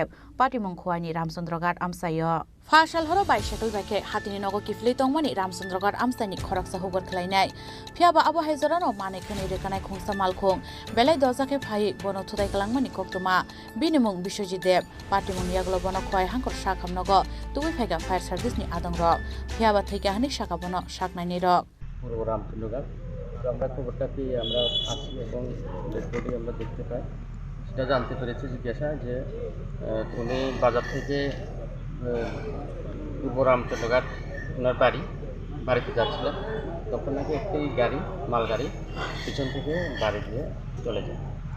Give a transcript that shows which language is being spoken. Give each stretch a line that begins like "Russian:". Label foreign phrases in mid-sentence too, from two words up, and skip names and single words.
Kok Borok: पाटिमुं खुवानि रामचंद्रगाट आमसायो फाशाल हर बाइसाइकेल बाइके हातिनि नगो किफली तंगमानि रामचंद्रगाट आमसानि खरकसा हुबर खलायनाय फियाबा आबो हाइजरानो माने खनि रेखानाय खुंसा मालखं बेलाय दजाके फाय बनो थुथाय कलांमानि कक्तुमा बिनिमुं बिश्वजित देव पाटिमुं यागलो बनो खुवाय हांकर साखामनगो तुबि फायगा फायार सार्भिसनि आदंग रक फियाबा थैका हानि साका बनो साकनायनि रक
Bangla: পূর্ব রামচন্দ্রঘাট তো আমরা খবরটা পেয়ে আমরা আসি এবং
English: dead body
Bangla: আমরা দেখতে পাই সেটা জানতে পেরেছি জিজ্ঞাসা যে উনি বাজার থেকে পূর্ব রামচন্দ্রঘাট ওনার বাড়িতে যাচ্ছিলেন তখন নাকি একটি গাড়ি মালগাড়ি পিছন থেকে গাড়ি দিয়ে চলে যায়